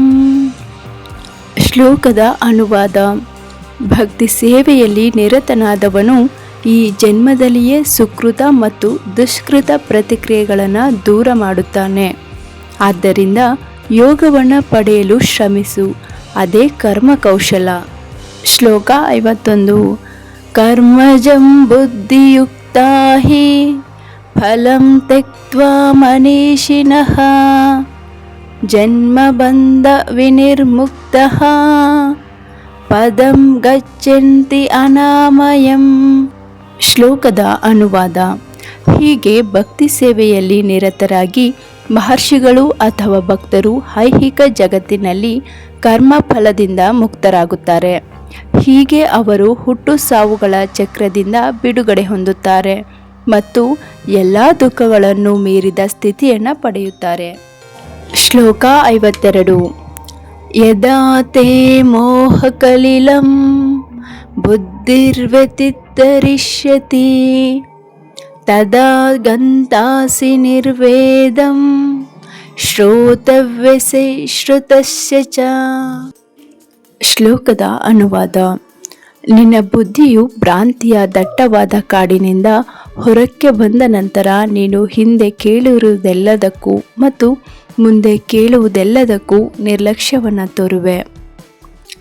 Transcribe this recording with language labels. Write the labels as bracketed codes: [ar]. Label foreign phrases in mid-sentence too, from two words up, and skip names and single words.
[kn] ಶ್ಲೋಕದ ಅನುವಾದ: ಭಕ್ತಿ ಸೇವೆಯಲ್ಲಿ ನಿರತನಾದವನು ಈ ಜನ್ಮದಲ್ಲಿಯೇ ಸುಕೃತ ಮತ್ತು ದುಷ್ಕೃತ ಪ್ರತಿಕ್ರಿಯೆಗಳನ್ನು ದೂರ ಮಾಡುತ್ತಾನೆ. ಆದ್ದರಿಂದ ಯೋಗವನ್ನು ಪಡೆಯಲು ಶ್ರಮಿಸು, ಅದೇ ಕರ್ಮ ಕೌಶಲ. [sa] ಶ್ಲೋಕ 51. ಕರ್ಮಜಂ ಬುದ್ಧಿಯುಕ್ತಾ ಹಿ ಫಲಂ ತ್ಯಕ್ತ್ವಾ ಮನೀಷಿಣಃ ಜನ್ಮಬಂಧ ವಿನಿರ್ಮುಕ್ತಃ ಪದಂ ಗಚ್ಚಂತಿ ಅನಾಮಯಂ. [kn] ಶ್ಲೋಕದ ಅನುವಾದ: ಹೀಗೆ ಭಕ್ತಿ ಸೇವೆಯಲ್ಲಿ ನಿರತರಾಗಿ ಮಹರ್ಷಿಗಳು ಅಥವಾ ಭಕ್ತರು ಐಹಿಕ ಜಗತ್ತಿನಲ್ಲಿ ಕರ್ಮ ಫಲದಿಂದ ಮುಕ್ತರಾಗುತ್ತಾರೆ. ಹೀಗೆ ಅವರು ಹುಟ್ಟು ಸಾವುಗಳ ಚಕ್ರದಿಂದ ಬಿಡುಗಡೆ ಹೊಂದುತ್ತಾರೆ ಮತ್ತು ಎಲ್ಲ ದುಃಖಗಳನ್ನು ಮೀರಿದ ಸ್ಥಿತಿಯನ್ನು ಪಡೆಯುತ್ತಾರೆ. ಶ್ಲೋಕ 52. [sa] ಯದಾ ತೇ ಮೋಹಕಲಿಲಂ ಬುದ್ಧಿರ್ವ್ಯತಿತರಿಷ್ಯತಿ ತದಾ ಗಂತಾಸಿ ನಿರ್ವೇದಂ ಶ್ರೋತವ್ಯಸೆ ಶ್ರುತಸ್ಯ ಚ. [kn] ಶ್ಲೋಕದ ಅನುವಾದ: ನಿನ್ನ ಬುದ್ಧಿಯು ಭ್ರಾಂತಿಯ ದಟ್ಟವಾದ ಕಾಡಿನಿಂದ ಹೊರಕ್ಕೆ ಬಂದ ನಂತರ ನೀನು ಹಿಂದೆ ಕೇಳಿರುವುದೆಲ್ಲದಕ್ಕೂ ಮತ್ತು ಮುಂದೆ ಕೇಳುವುದೆಲ್ಲದಕ್ಕೂ ನಿರ್ಲಕ್ಷ್ಯವನ್ನು ತೋರುವೆ.